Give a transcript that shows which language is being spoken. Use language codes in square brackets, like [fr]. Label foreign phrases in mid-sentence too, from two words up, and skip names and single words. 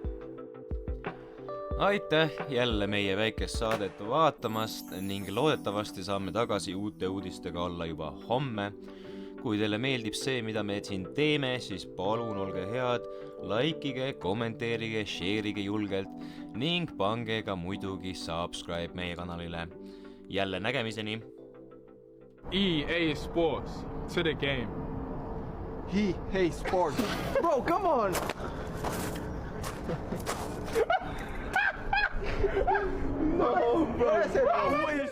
[et] Aitäh jälle meie väikest saadet vaatamast ning loodetavasti saame tagasi uute uudistega olla juba homme. Kui teile meeldib see, mida me siin teeme, siis palun olge head, likeige, kommenteerige, share'ige julgelt ning pange ka muidugi subscribe meie kanalile. Jälle nägemiseni! [en] EA Sports, to the game. EA Sports. Bro, come on! No, bro.